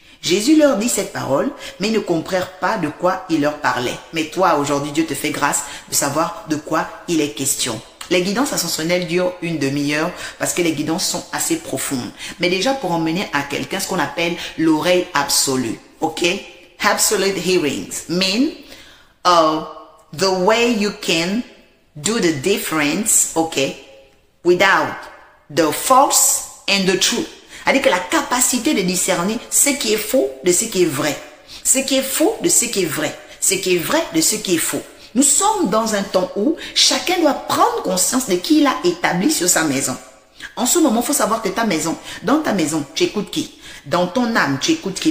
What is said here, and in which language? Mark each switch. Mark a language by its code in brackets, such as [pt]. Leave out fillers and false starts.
[fr] Jésus leur dit cette parole, mais ils ne comprirent pas de quoi il leur parlait. Mais toi, aujourd'hui, Dieu te fait grâce de savoir de quoi il est question. Les guidances ascensionnelles durent une demi-heure parce que les guidances sont assez profondes. Mais déjà pour emmener à quelqu'un ce qu'on appelle l'oreille absolue. Ok? [en] Absolute hearings mean the way you can do the difference, okay, without the false and the true. [fr] C'est-à-dire que la capacité de discerner ce qui est faux de ce qui est vrai. Ce qui est faux de ce qui est vrai. Ce qui est vrai de ce qui est faux. Nous sommes dans un temps où chacun doit prendre conscience de qui il a établi sur sa maison. En ce moment, il faut savoir que ta maison, dans ta maison, tu écoutes qui? Dans ton âme, tu écoutes qui?